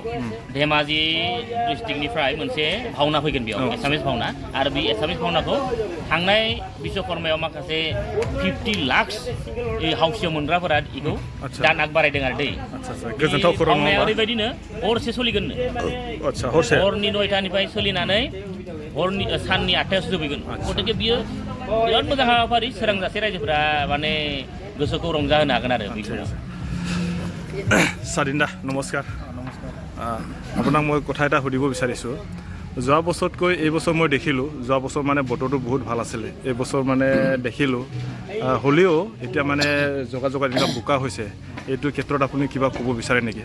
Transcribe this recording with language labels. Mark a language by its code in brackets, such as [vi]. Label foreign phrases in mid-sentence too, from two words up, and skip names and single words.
[brx] धेमाजि डिस्ट्रिक्टनिफ्राय मोनसे भावना फैगोन बेयाव एसामिस भावना आरो बे एसामिस भावनाखौ थांनाय बिश्वकर्मायाव माखासे 50 लाख हाउसियाव मोनग्राफोरा बेखौ दान आग बारायदों आरो दै भावनाया ओरैबायदिनो हरसे सोलिगोननो हरनि 9टानिफ्राय सोलिनानै साननि 8टायावसो जोबहैगोन गतिके बियो बिराद मोजां हाबाफारि सोरांजासे रायजोफोरा माने गोसोखौ रंजाहोनो हागोन आरो बेखौ [as] স্বাধীনদা নমস্কাৰ আপোনাক মই কথা এটা সুধিব বিচাৰিছোঁ যোৱা বছৰতকৈ এই বছৰ মই দেখিলোঁ যোৱা বছৰ মানে বতৰটো বহুত ভাল আছিলে এই বছৰ মানে দেখিলোঁ হ'লেও এতিয়া মানে জগা এনেকুৱা বোকা হৈছে এইটো ক্ষেত্ৰত আপুনি কিবা ক'ব বিচাৰে নেকি?